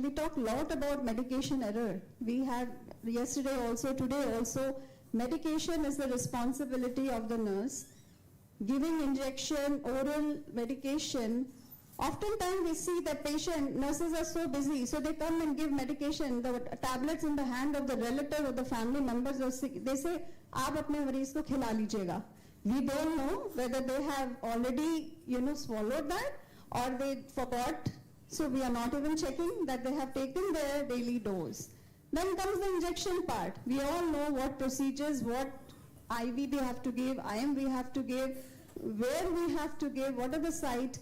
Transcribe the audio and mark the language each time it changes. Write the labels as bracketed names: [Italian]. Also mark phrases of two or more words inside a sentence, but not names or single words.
[English] We talk a lot about medication error. We had yesterday also, today also, medication is the responsibility of the nurse. Giving injection, oral medication. Oftentimes we see that nurses are so busy, so they come and give medication, the tablets in the hand of the relative or the family members. They say, [Urdu] "آپ اپنے مریض کو کھلا لیجیے گا." [English] We don't know whether they have already, swallowed that or they forgot. So we are not even checking that they have taken their daily dose. Then comes the injection part. We all know what procedures, what IV they have to give, IM we have to give, where we have to give, what are the site.